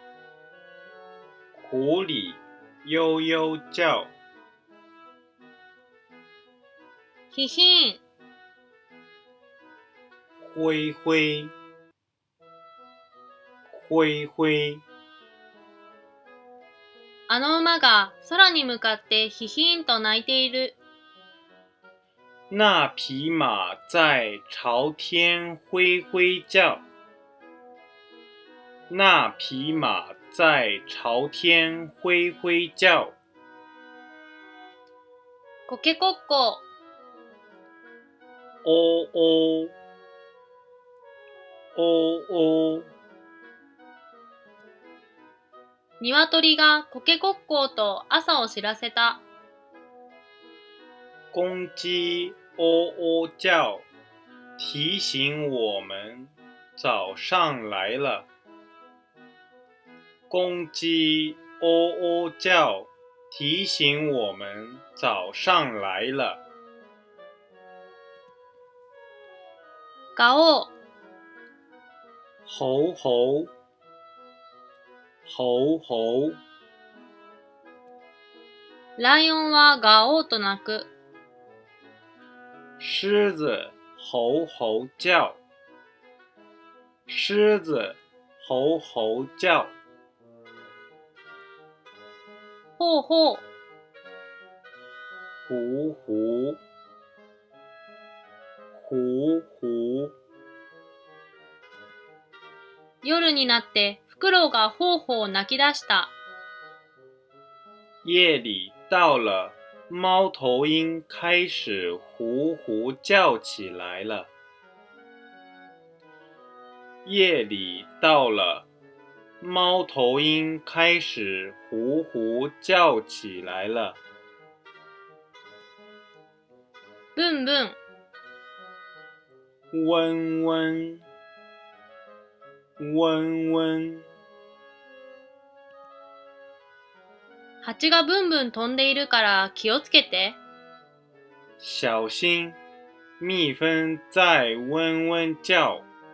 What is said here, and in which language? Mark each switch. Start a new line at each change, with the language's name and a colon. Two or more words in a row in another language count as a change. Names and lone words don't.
Chinese: 狐狸悠悠叫。
Japanese: ヒヒーン。
Chinese: 灰灰灰灰。
Japanese: あの馬が空に向かってヒヒーンと鳴いている。
Chinese: 那匹馬在朝天揮揮叫。那匹馬在朝天揮揮叫。
Japanese: コケコッコー。おおおお。鶏がコケコッコーと朝を知らせた。
Chinese: 公雞喔喔叫，提醒我們早上來了。公雞喔喔叫，提醒我們早上來了。
Japanese: ガオー。
Chinese: 吼吼吼吼。
Japanese: ライオンはガオーと鳴く。
Chinese: 獅子吼吼叫。獅子吼吼叫。
Japanese: ほうほう。
Chinese: 呼呼呼呼。
Japanese: 夜になってフクロウがほうほう鳴き出した。
Chinese: 夜里到了，貓頭鷹開始呼呼叫起來了。夜里到了，貓頭鷹開始呼呼叫起來了。
Japanese: ブンブン。
Chinese: 嗡嗡嗡嗡。
Japanese: 蜂がブンブン飛んでいるから気をつけて。
Chinese: 小心，蜜蜂在嗡嗡叫。